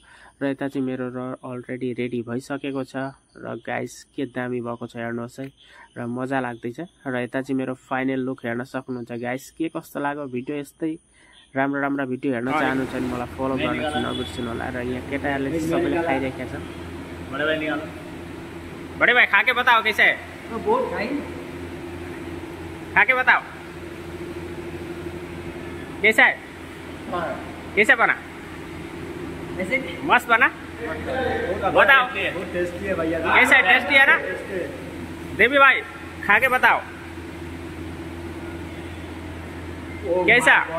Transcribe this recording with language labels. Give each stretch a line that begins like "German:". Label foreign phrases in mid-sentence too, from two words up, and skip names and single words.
Nepali: र यता चाहिँ मेरो
English: already ready
Nepali: भइसकेको छ र गाइस के दामी भएको छ हेर्नुहोस् है र मजा लाग्दैछ। र यता चाहिँ मेरो
English: final look
Nepali: हेर्न सक्नुहुन्छ गाइस। के कस्तो लाग्यो भिडियो, यस्तै राम्रो भिडियो हेर्न चाहनुहुन्छ भने मलाई फलो गर्न चाहिँ नबिर्सिनु होला। र यहाँ केटाहरूले चाहिँ सबैले खाइरहेका छन्।
Hindi: बडे भाइ खाके बताओ कैसे है? खाके बताओ कैसा है? कैसे बना? मस्त बना? बताओ टेस्टी है भैया। कैसा है? टेस्टी है ना? देवी भाई खा के बताओ कैसा?